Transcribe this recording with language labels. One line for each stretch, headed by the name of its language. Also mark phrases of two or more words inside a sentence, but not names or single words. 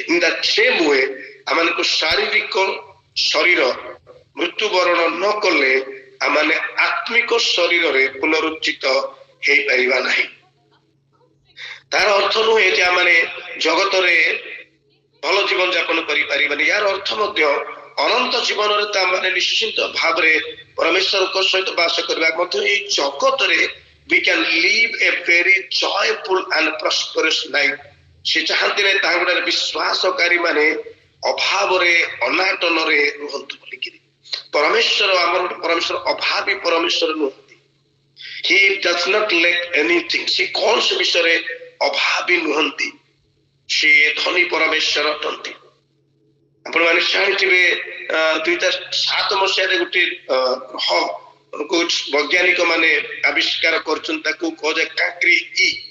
English: in the same way
Odia: ଆମମାନଙ୍କୁ ଶାରୀରିକ ଶରୀର ମୃତ୍ୟୁବରଣ ନ କଲେ ଆମମାନେ ଆତ୍ମିକ ଶରୀରରେ ପୁନରୁଜ୍ଜିତ ହେଇପାରିବା ନାହିଁ। ତାର ଅର୍ଥ ନୁହେଁ ଯେ ଆମମାନେ ଜଗତରେ ଭଲ ଜୀବନ ଯାପନ କରିପାରିବାନି। ଏହାର ଅର୍ଥ ମଧ୍ୟ ଅନନ୍ତ ଜୀବନରେ ତ ଆମମାନେ ନିଶ୍ଚିନ୍ତ ଭାବରେ ପରମେଶ୍ୱରଙ୍କ ସହିତ ବାସ କରିବା ମଧ୍ୟ ଏଇ ଜଗତରେ
English: we can live a very joyful and prosperous life।
Odia: ସେ ଚାହାନ୍ତି ନାହିଁ ତାହା ଗୁଡ଼ାରେ ବିଶ୍ୱାସକାରୀ ମାନେ ଅଭାବରେ ଅନାଟନରେ ରୁହନ୍ତୁ ବୋଲିକିରି। ପରମେଶ୍ୱର ଆମର ପରମେଶ୍ୱର ଅଭାବୀ ପରମେଶ୍ୱର ନୁହନ୍ତି।
English: He does not lack anything।
Odia: ସେ କୌଣସି ବିଷୟରେ ଅଭାବୀ ନୁହନ୍ତି। ସେ ଧନୀ ପରମେଶ୍ୱର ଅଟନ୍ତି। ଆପଣମାନେ ଜାଣିଥିବେ 2007 ମସିହାରେ ଗୋଟେ ଗ୍ରହ ବୈଜ୍ଞାନିକ ମାନେ ଆବିଷ୍କାର କରୁଛନ୍ତି, ତାକୁ କୁହାଯାଏ କାଙ୍କ୍ରି ଇ।